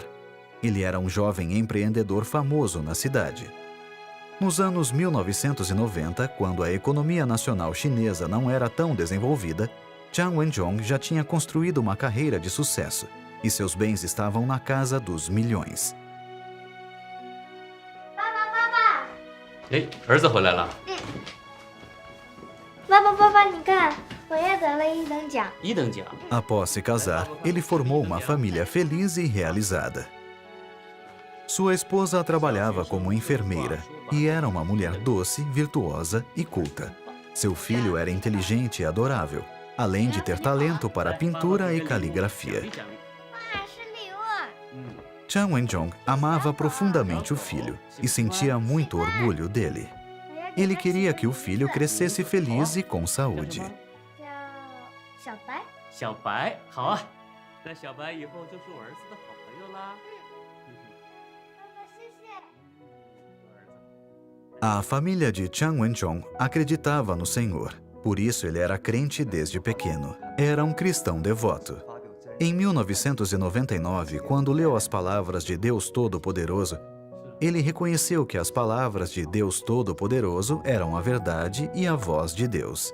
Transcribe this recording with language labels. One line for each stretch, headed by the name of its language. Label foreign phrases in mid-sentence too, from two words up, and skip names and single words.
Portuguese: Ele era um jovem empreendedor famoso na cidade. Nos anos 1990, quando a economia nacional chinesa não era tão desenvolvida, Chan Wen-jong já tinha construído uma carreira de sucesso e seus bens estavam na casa dos milhões.
Chinese: 儿子回来了。爸爸，你看，我也得了1等奖。 1等奖。
Portuguese: Após se casar, ele formou uma família feliz e realizada. Sua esposa trabalhava como enfermeira e era uma mulher doce, virtuosa e culta. Seu filho era inteligente e adorável, além de ter talento para pintura e caligrafia. Chan Wen-jong amava profundamente o filho e sentia muito orgulho dele. Ele queria que o filho crescesse feliz e com saúde.
Chinese: 小白，好啊，那小白以后就是我儿子的好朋友啦。
Portuguese: A família de Chan Wen-jong acreditava no Senhor, por isso ele era crente desde pequeno. Era um cristão devoto. Em 1999, quando leu as palavras de Deus Todo-Poderoso, ele reconheceu que as palavras de Deus Todo-Poderoso eram a verdade e a voz de Deus.